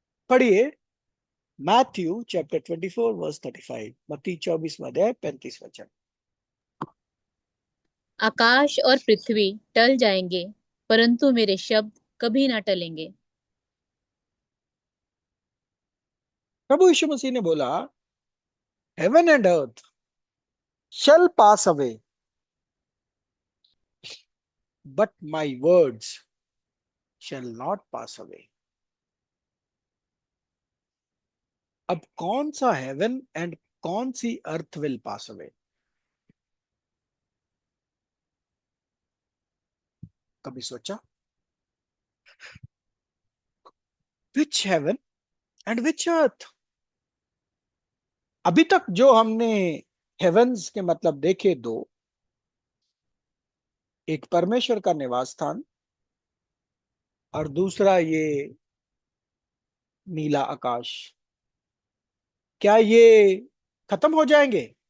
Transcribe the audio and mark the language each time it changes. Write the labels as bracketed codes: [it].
[hi] पढ़िए, Matthew chapter 24 verse 35, मत्ती 24वां अध्याय 35 वचन। आकाश और पृथ्वी टल जाएंगे, परंतु मेरे शब्द कभी ना टलेंगे। प्रभु यीशु मसीह ने बोला, [en] Heaven and earth shall pass away, but my words shall not pass away. [hi] अब कौन सा [en] heaven and [hi] कौन सी [en] Earth will pass away? [hi] कभी सोचा? [en] Which heaven and which earth? [hi] अभी तक जो हमने हेवंस के मतलब देखे दो, एक परमेश्वर का निवास स्थान और दूसरा ये नीला आकाश, क्या ये खत्म हो जाएंगे?